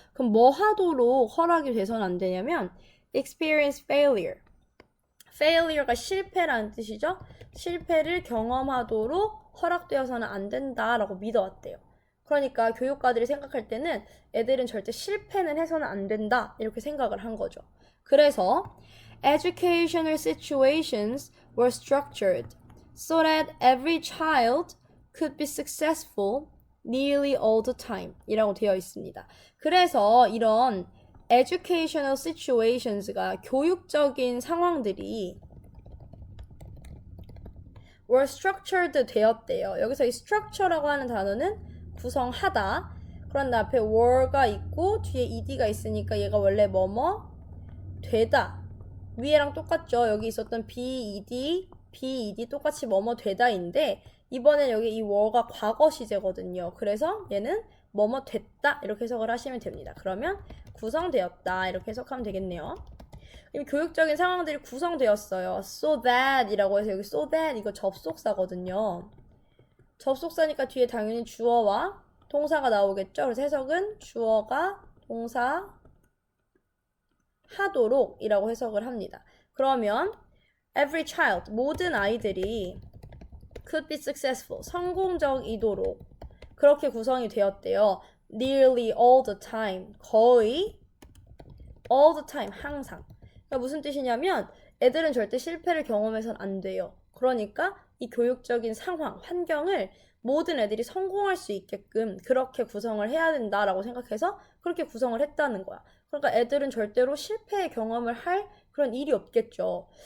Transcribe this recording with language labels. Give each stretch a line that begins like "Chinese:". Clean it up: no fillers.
Korean: 그럼 뭐 하도록 허락이 돼서는 안 되냐면
English: experience failure.
Korean: failure가 실패라는 뜻이죠. 실패를 경험하도록 허락되어서는 안 된다라고 믿어왔대요. 그러니까 교육가들이 생각할 때는 애들은 절대 실패는 해서는 안 된다 이렇게 생각을 한 거죠. 그래서
English: educational situations were structured so that every child could be successful nearly all the time
Korean: 이라고 되어 있습니다. 그래서 이런
English: educational situations
Korean: 가 교육적인 상황들이
English: were structured
Korean: 되었대요. 여기서 이 structure라고 하는 단어는 구성하다. 그런데 앞에 were가 있고 뒤에 ed가 있으니까 얘가 원래 뭐뭐 되다. 위에랑 똑같죠. 여기 있었던 be, 똑같이 뭐뭐 되다인데 이번엔 여기 이 were가 과거 시제거든요. 그래서 얘는 뭐뭐 됐다 이렇게 해석을 하시면 됩니다. 그러면 구성되었다 이렇게 해석하면 되겠네요. 교육적인 상황들이 구성되었어요. so that 이라고 해서 여기 so that 이거 접속사거든요. 접속사니까 뒤에 당연히 주어와 동사가 나오겠죠. 그래서 해석은 주어가 동사 하도록 이라고 해석을 합니다. 그러면 every child, 모든 아이들이
English: could be successful,
Korean: 성공적이도록 그렇게 구성이 되었대요.
English: nearly all the time,
Korean: 거의
English: all the time,
Korean: 항상. 그러니까 무슨 뜻이냐면 애들은 절대 실패를 경험해서는 안 돼요. 그러니까 이 교육적인 상황, 환경을 모든 애들이 성공할 수 있게끔 그렇게 구성을 해야 된다라고 생각해서 그렇게 구성을 했다는 거야. 그러니까 애들은 절대로 실패의 경험을 할 그런 일이 없겠죠.